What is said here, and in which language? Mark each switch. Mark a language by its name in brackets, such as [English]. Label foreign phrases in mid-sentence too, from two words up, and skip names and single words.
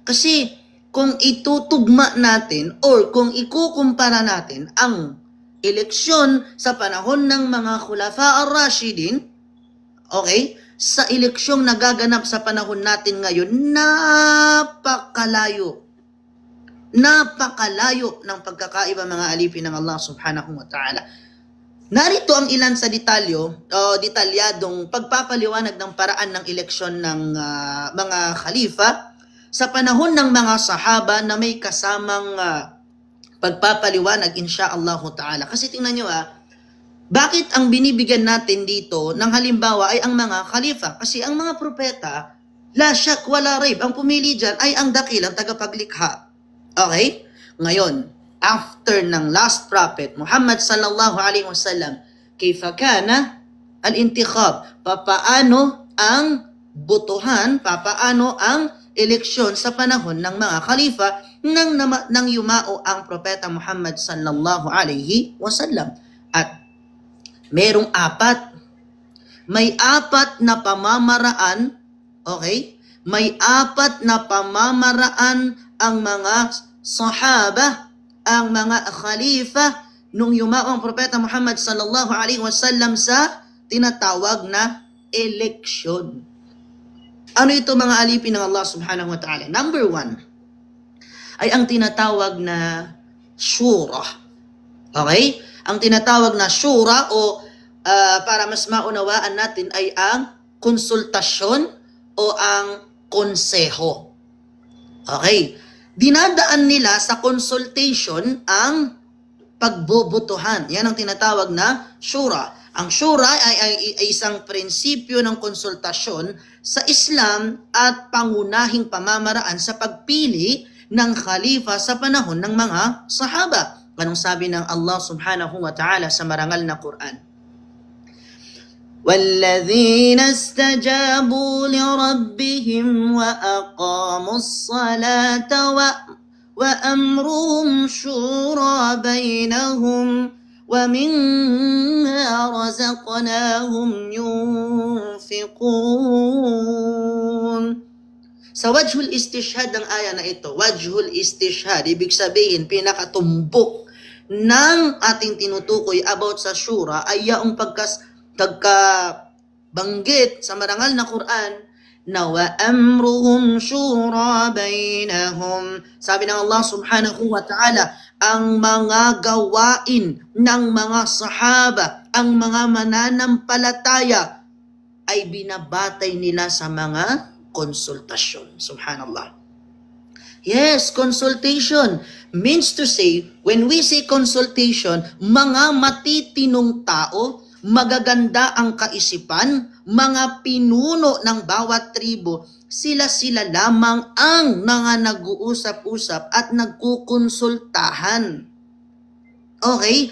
[Filipino] Kasi kung itutugma natin or kung ikukumpara natin ang eleksyon sa panahon ng mga [Arabic] الخلفاء الراشدين, [Filipino] okay, sa eleksyong nagaganap sa panahon natin ngayon, napakalayo ng pagkakaiba, mga alipin ng [Arabic] الله سبحانه وتعالى. [Filipino] Narito ang ilan sa detalyadong pagpapaliwanag ng paraan ng eleksyon ng mga khalifa sa panahon ng mga sahaba na may kasamang pagpapaliwanag [Arabic] إن شاء الله تعالى. [Filipino] Kasi tingnan nyo bakit ang binibigyan natin dito ng halimbawa ay ang mga khalifa? Kasi ang mga propeta, [Arabic] لا شك ولا ريب, [Filipino] ang pumili dyan ay ang dakilang tagapaglikha. Okay? Ngayon, after ng [English] last prophet, [Arabic] محمد صلى الله عليه وسلم كيف كان الانتخاب? [Filipino] Papaano ang botohan? Papaano ang eleksyon sa panahon ng mga khalifa nang yumao ang Propeta Muhammad [Arabic] صلى الله عليه وسلم. [Filipino] At merong may apat na pamamaraan, okay? May apat na pamamaraan ang mga sahaba, ang mga khalifa nung yumao ang Propeta Muhammad [Arabic] صلى الله عليه وسلم [Filipino] sa tinatawag na eleksyon. Ano ito mga alipin ng [Arabic] الله سبحانه وتعالى? [Filipino] Number 1 ay ang tinatawag na shura. Okay? Ang tinatawag na shura o para mas maunawaan natin ay ang konsultasyon o ang konseho. Okay? Dinadaan nila sa consultation ang pagbobotohan. Yan ang tinatawag na shura. Ang shura ay isang prinsipyo ng konsultasyon sa Islam at pangunahing pamamaraan sa pagpili ng khalifa sa panahon ng mga sahaba. Anong sabi ng [Arabic] الله سبحانه وتعالى [Filipino] sa marangal na Quran? [Arabic] وَالَّذِينَ اسْتَجَابُوا لِرَبِّهِمْ وَأَقَامُوا الصَّلَاةَ وَأَمْرُهُمْ شُورَى بَيْنَهُمْ وَمِمَّا رَزَقْنَاهُمْ يُنْفِقُونَ. [Filipino] Sa [Arabic] وجه الاستشهاد [Filipino] ng aya na ito, [Arabic] وجه الاستشهاد, [Filipino] ibig sabihin pinakatumbok ng ating tinutukoy about sa shura ay yaong pagkabanggit sa marangal na Quran na [Arabic] وأمرهم شورى بينهم. [Filipino] Sabi ng [Arabic] الله سبحانه وتعالى, [Filipino] ang mga gawain ng mga sahaba, ang mga mananampalataya ay binabatay nila sa mga konsultasyon. [English] Subhanallah. Yes, consultation means to say, when we say consultation, [Filipino] mga matitinong tao, magaganda ang kaisipan, mga pinuno ng bawat tribo, sila-sila lamang ang mga nag-uusap-usap at nagkukonsultahan. Okay?